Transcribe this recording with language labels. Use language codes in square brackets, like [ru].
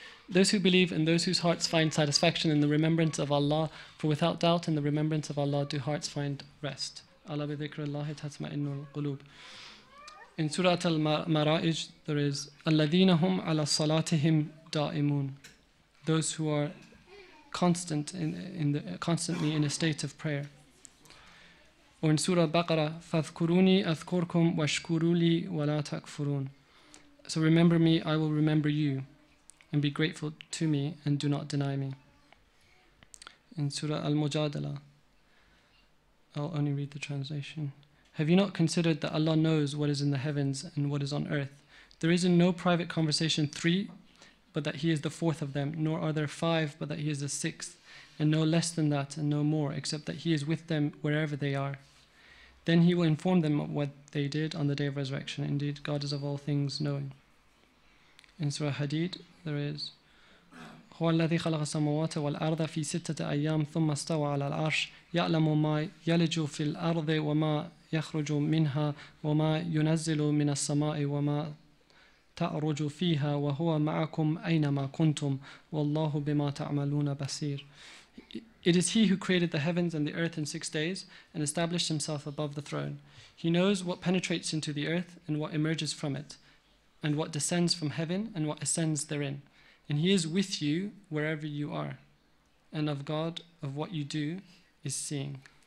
[en] Those who believe and those whose hearts find satisfaction in the remembrance of Allah, for without doubt in the remembrance of Allah do hearts find rest. [ar] Allah bi dhikrillahi tatma'innul qulub. [en] In Surah Al-Mara'ij there is [ar] الَّذِينَ هُمْ عَلَى صَلَاتِهِمْ دَائِمُونَ, [en] those who are constantly in a state of prayer. Or in Surah Al-Baqarah [ar] فَاذْكُرُونِي أَذْكُرْكُمْ وَاشْكُرُوا لِي وَلَا تَكْفُرُونَ. [en] So remember me, I will remember you, and be grateful to me and do not deny me. In Surah Al-Mujadala, I'll only read the translation. Have you not considered that Allah knows what is in the heavens and what is on earth? There is in no private conversation 3, but that He is the 4th of them, nor are there 5, but that He is the 6th, and no less than that and no more, except that He is with them wherever they are. Then He will inform them of what they did on the day of resurrection. Indeed, God is of all things knowing. In Surah Hadid, there is [ar] هو الذي خلق السماوات والأرض في 6 أيام ثم استوى على العرش يعلم ما يلج في الأرض وما يخرج منها وما ينزل من السماء وما تعرج فيها وهو معكم أينما كنتم والله بما تعملون بصير. [en] It is He who created the heavens and the earth in 6 days and established Himself above the throne. He knows what penetrates into the earth and what emerges from it, and what descends from heaven and what ascends therein. And He is with you wherever you are, and of God, of what you do, is seeing.